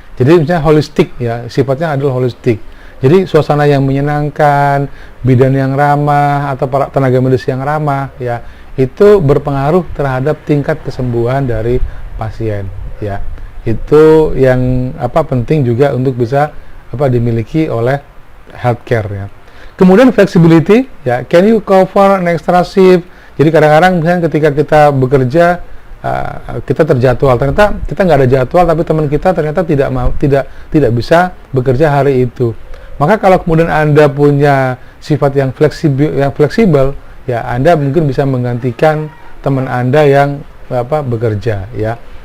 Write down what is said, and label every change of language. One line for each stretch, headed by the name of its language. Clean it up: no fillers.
Indonesian: Jadi misalnya holistik ya, sifatnya adalah holistik. Jadi suasana yang menyenangkan, bidan yang ramah atau para tenaga medis yang ramah ya, itu berpengaruh terhadap tingkat kesembuhan dari pasien ya. Itu yang penting juga untuk bisa dimiliki oleh healthcare ya.
English: Kemudian flexibility, ya, can you cover an extra shift?
Indonesian: Jadi kadang-kadang misalnya ketika kita bekerja, kita terjadwal, ternyata kita nggak ada jadwal, tapi teman kita ternyata tidak bisa bekerja hari itu. Maka kalau kemudian Anda punya sifat yang fleksibel, ya Anda mungkin bisa menggantikan teman Anda yang bekerja, ya.